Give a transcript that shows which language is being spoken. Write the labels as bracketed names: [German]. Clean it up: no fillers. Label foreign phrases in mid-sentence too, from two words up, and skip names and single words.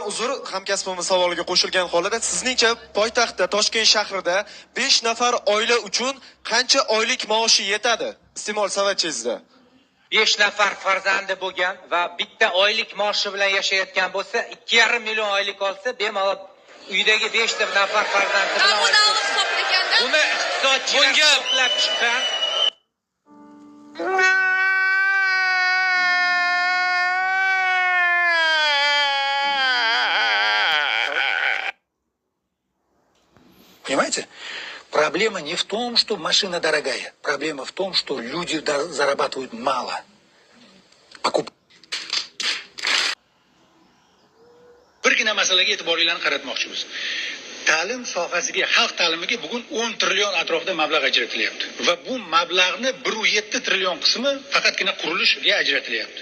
[Uzbek] Uzr, hamkasbimiz savoliga qo'shilgan holda sizningcha poytaxtda Toshkent shahrida 5 nafar oila uchun qancha oylik maoshi yetadi? Iste'mol savatchingizda. 5 nafar farzandi bo'lgan va bitta oylik maoshi bilan yashayotgan bo'lsa, 2,5 million oylik olsa, bemalol uydagi 5 nafar farzandi bilan buni iqtisodchilar hisoblab chiqqan. [Russian] Понимаете? Проблема не в том, что машина дорогая. Проблема в том, что люди зарабатывают мало. [Uzbek] Birgina masalaga e'tiboringizni qaratmoqchimiz. Ta'lim sohasiga, xalq ta'limiga bugun 10 trillion atrofida mablag' ajratilyapti. Va bu mablag'ni 1,7 trillion qismi faqatgina qurilishga ajratilyapti.